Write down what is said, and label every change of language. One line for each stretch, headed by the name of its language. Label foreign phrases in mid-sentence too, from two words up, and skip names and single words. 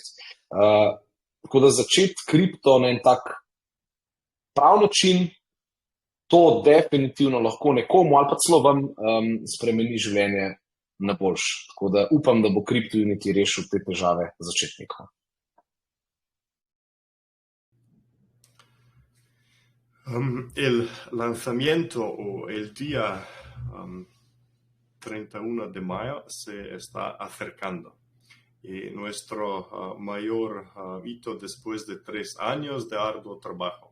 Slovenian: Tako da začeti kripto na en tak prav način, to definitivno lahko nekomu ali pa celo vam spremeni življenje na boljše. Tako da upam, da bo CryptoUnity rešil te težave začetnikov.
Spanish: El lanzamiento o el día 31 de mayo se está acercando y nuestro mayor hito después de 3 años de arduo trabajo.